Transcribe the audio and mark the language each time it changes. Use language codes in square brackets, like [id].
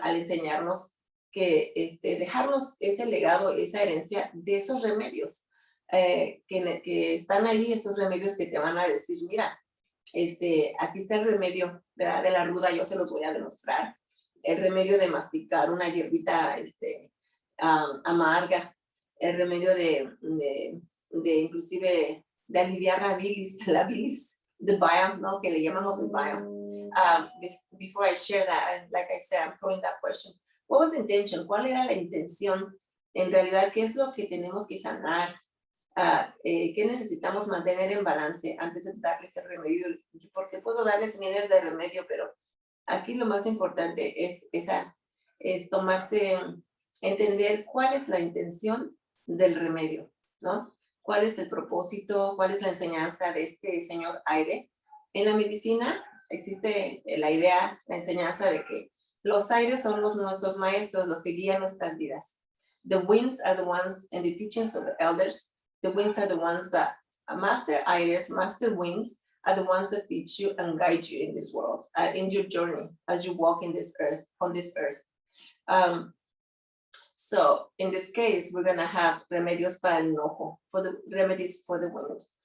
[es] Al enseñarnos que dejarnos ese legado, esa herencia de esos remedios, que están ahí, esos remedios que te van a decir, mira, aquí está el remedio, ¿verdad? De la ruda, yo se los voy a demostrar. El remedio de masticar una hierbita amarga, el remedio de inclusive de aliviar la bilis, the bile, ¿no? Que le llamamos el bile. [en] before I share that, and like I said, I'm throwing that question. What was the intention? [es] ¿Cuál era la intención? En realidad, ¿qué es lo que tenemos que sanar? ¿Qué necesitamos mantener en balance antes de darles el remedio? Porque puedo darles miles de remedio, pero aquí lo más importante es tomarse, entender cuál es la intención del remedio, ¿no? ¿Cuál es el propósito? ¿Cuál es la enseñanza de este señor aire? En la medicina existe la idea, la enseñanza de que los aires son nuestros maestros, los que guían nuestras vidas. [en] The winds are the ones, and the teachings of the elders, the winds are the ones that, master aires, master winds, are the ones that teach you and guide you in this world, in your journey, as you walk in this earth, on this earth. So in this case, we're gonna have [es] remedios para el enojo, [en] for the remedies for the wind.